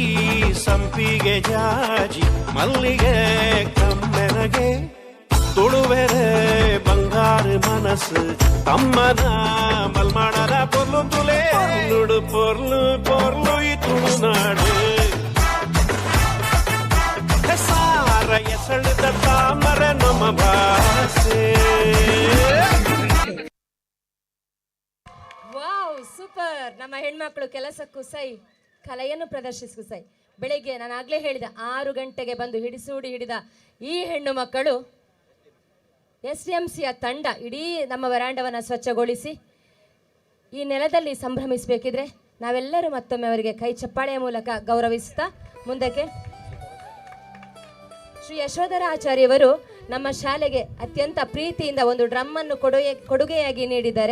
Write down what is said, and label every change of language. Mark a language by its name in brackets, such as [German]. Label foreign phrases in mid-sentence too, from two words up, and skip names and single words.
[Tulu] ಸಂಪಿಗೆ ಜಾಜಿ ಮಲ್ಲಿಗೆ ಕಮ್ಮೆನಗೆ ತುಳುವೆರೆ ಬಂಗಾರು ಮನಸ್ಸು ತಮ್ಮನ ಮಲ್ಮಾಡರ ಪೊರ್ಲು ತುಲೆ ನುಡು ಪೊರ್ಲು ಪೊರ್ಲು ಈ ತುಳುನಾಡು ಸಾರ ಎಸಳದ ತಾಮರ ನಮ್ಮ ಭಾಷೆ. [Kannada] ವಾವ್, ಸೂಪರ್. ನಮ್ಮ ಹೆಣ್ಮಕ್ಳು ಕೆಲಸಕ್ಕೂ ಸೈ, ಕಲೆಯನ್ನು ಪ್ರದರ್ಶಿಸು ಸೈ. ಬೆಳಿಗ್ಗೆ ನಾನು ಆಗ್ಲೇ ಹೇಳಿದ 6 ಗಂಟೆಗೆ ಬಂದು ಹಿಡಿಸೂಡಿ ಹಿಡಿದ ಈ ಹೆಣ್ಣು ಮಕ್ಕಳು SMCಯ ತಂಡ ಇಡೀ ನಮ್ಮ ವರಾಂಡವನ್ನು ಸ್ವಚ್ಛಗೊಳಿಸಿ ಈ ನೆಲದಲ್ಲಿ ಸಂಭ್ರಮಿಸಬೇಕಿದ್ರೆ ನಾವೆಲ್ಲರೂ ಮತ್ತೊಮ್ಮೆ ಅವರಿಗೆ ಕೈ ಚಪ್ಪಾಳೆಯ ಮೂಲಕ ಗೌರವಿಸುತ್ತಾ ಮುಂದಕ್ಕೆ ಶ್ರೀ ಯಶೋಧರ ಆಚಾರ್ಯವರು ನಮ್ಮ ಶಾಲೆಗೆ ಅತ್ಯಂತ ಪ್ರೀತಿಯಿಂದ ಒಂದು ಡ್ರಮ್ಮನ್ನು ಕೊಡುಗೆಯಾಗಿ ನೀಡಿದ್ದಾರೆ.